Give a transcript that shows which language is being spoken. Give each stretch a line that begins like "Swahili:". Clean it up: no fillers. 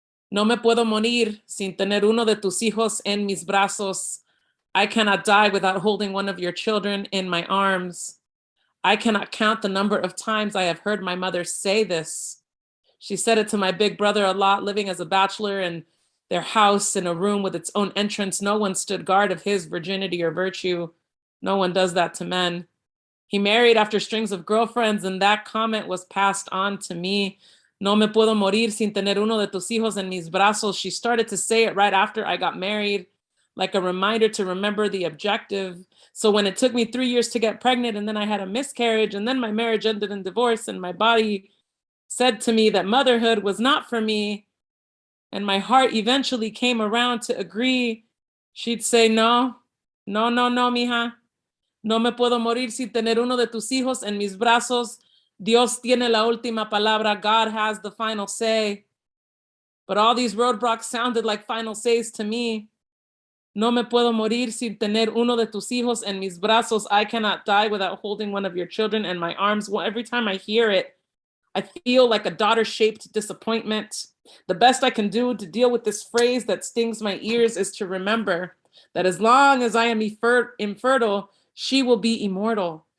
Spanish: No me puedo morir sin tener uno de tus hijos en mis brazos.
English: I cannot die without holding one of your children in my arms. I cannot count the number of times I have heard my mother say this. She said it to my big brother a lot, living as a bachelor in their house in a room with its own entrance. No one stood guard of his virginity or virtue. No one does that to men. He married after strings of girlfriends, and that comment was passed on to me.
Spanish: No me puedo morir sin tener uno de tus hijos en mis brazos.
English: She started to say it right after I got married, like a reminder to remember the objective. So when it took me 3 years to get pregnant, and then I had a miscarriage, and then my marriage ended in divorce, and my body said to me that motherhood was not for me, and my heart eventually came around to agree, she'd say, no, mija.
Spanish: No me puedo morir sin tener uno de tus hijos en mis brazos. Dios tiene la última palabra.
English: God has the final say. But all these roadblocks sounded like final says to me.
Spanish: No me puedo morir sin tener uno de tus hijos en mis brazos.
English: I cannot die without holding one of your children in my arms. Well, every time I hear it, I feel like a daughter-shaped disappointment. The best I can do to deal with this phrase that stings my ears is to remember that as long as I am infertile, she will be immortal.